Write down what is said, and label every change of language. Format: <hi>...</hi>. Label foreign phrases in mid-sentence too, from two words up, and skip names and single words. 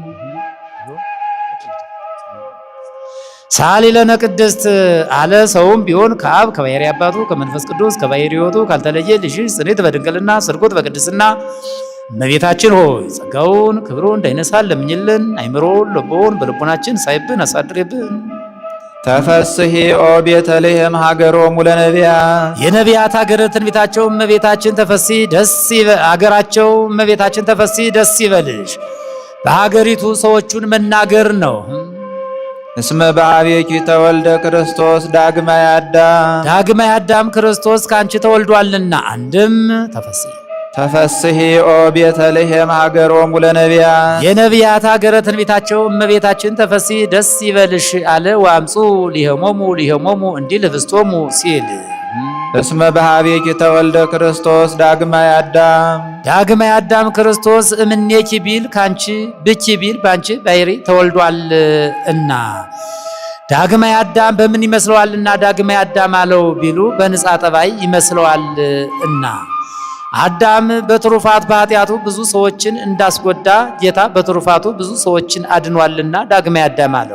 <gez>ሳሊ ለነ ቅድስት</gez> <am>አለ። ሰውም ቢሆን ከአብ ከባሕሪ አባቱ ከመንፈስ ቅዱስ ከባሕሪ ሕይወቱ ካልተለየ ልጅሽ ጽኔት በድንግልና ስርጉት በቅድስና እመቤታችን ሆይ ጸጋውን ክብሩን እንዳይነሳን ለምኝልን። አይምሮውን ልቦውን በልቦናችን ሳይብን አሳድሬብን።</am> <gez>ተፈስሒ ኦ ቤተልሔም ሀገሮሙ ለነቢያት</gez> <am>የነቢያት ሀገር ትንቢታቸው እመቤታችን ተፈሲ ደስ አገራቸው እመቤታችን ተፈሲ ደስ ይበልሽ። በሀገሪቱ ሰዎቹን መናገር ነው።</am> <gez>እስመ በአቤኪ ተወልደ ክርስቶስ ዳግማይ አዳም</gez> <am>ክርስቶስ ካንቺ ተወልዷልና አንድም ተፈሲ</am> <gez>ተፈስሒ ኦ ቤተልሔም ሀገሮሙ ለነቢያት</gez> <am>የነቢያት ሀገረ ትንቢታቸው እመቤታችን ተፈሲ ደስ ይበልሽ አለ።</am> <gez>ወአምፁ ሊሄሞሙ</gez> <am>እንዲል ህብስቶሙ ሲል</am> <gez>እስመ በኀቤኪ ተወልደ ክርስቶስ ዳግማይ አዳም ክርስቶስ እምኔኪ</gez> <am>ቢል ካንቺ ብኪ ቢል ባንቺ ባሕሪ ተወልዷል እና</am> <gez>ዳግማይ አዳም</gez> <am>በምን ይመስለዋልና</am> <gez>ዳግማይ አዳም</gez> <am>አለው ቢሉ በንጻ ጠባይ ይመስለዋል እና አዳም በትሩፋት በኃጢአቱ ብዙ ሰዎችን እንዳስጎዳ ጌታ በትሩፋቱ ብዙ ሰዎችን አድኗልና</am> <gez>ዳግማይ አዳም</gez> <am>አለው።</am>